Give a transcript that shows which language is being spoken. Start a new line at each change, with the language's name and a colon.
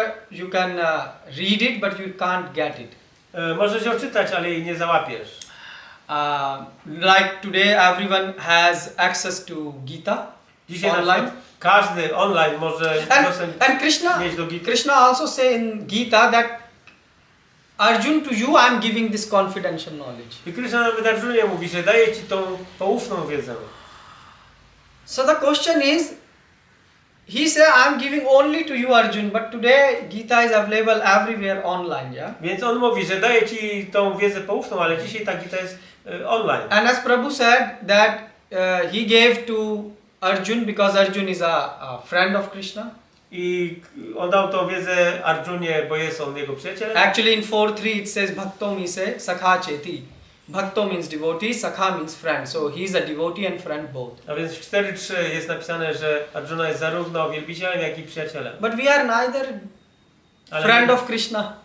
English: You can read it, but you can't get it.
Polish: Możesz ją czytać, ale jej nie załapiesz.
English: Like today, everyone has access to Gita.
Polish: Dzisiaj online. Każdy online może dostęp mieć do Gita.
English: Krishna also say in Gita that Arjun, to you I am giving this confidential knowledge.
Polish: I Krishna nawet Arjunie mówi, że daje ci tą poufną wiedzę.
English: So the question is, he say I am giving only to you Arjun, but today Gita is available everywhere online, yeah?
Polish: Więc on mówi, że daje ci tą wiedzę poufną, ale dzisiaj ta Gita jest online.
English: And as Prabhu said that he gave to Arjun because Arjun is a friend of Krishna.
Polish: I on dał tą wiedzę Arjunie, bo jest on jego przyjacielem.
English: Actually in 4.3 it says
Sanskrit: Bhakto mise sakha cheti.
English: Bhakto means devotee, sakha means friend. So he is a devotee and friend both.
Polish: A więc w 4.3 jest napisane, że Arjuna jest zarówno wielbicielem, jak i przyjacielem.
English: But we are neither friend of Krishna.